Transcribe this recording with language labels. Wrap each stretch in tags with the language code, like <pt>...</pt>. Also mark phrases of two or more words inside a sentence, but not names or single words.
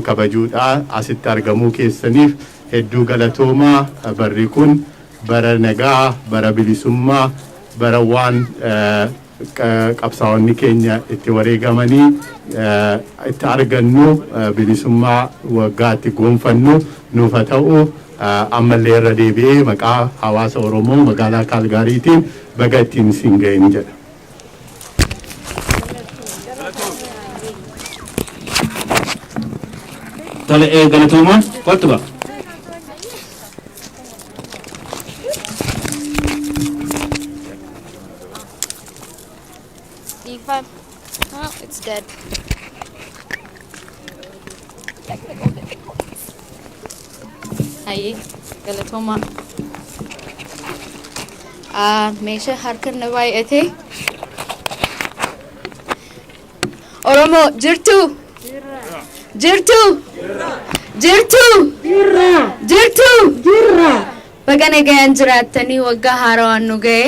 <om>kabajuudhaa asitti argamuu keessaniif hedduu galatoomaa barri kun bara nagaa bara bilisummaa bara waan qabsaa'onni keenya itti wareegamanii itti argannu bilisummaa waggaa itti goonfannu nuuf haa ta'u ammallee irra deebi'ee maqaa hawaasa Oromoo magaalaa Kaalgaariitiin baga ittiin isin ga'een jedha. Tole galatooma kottu ba. E5.</om> <en>Oh, it's dead. Hi,</en> <om>galatoma. Meesha harka na baay'ate. Oromo jirtu. Jirtu. Jirtu. Jirtu. Baga nagaan jiraattanii waggaa haaraan nu ga'e.</om>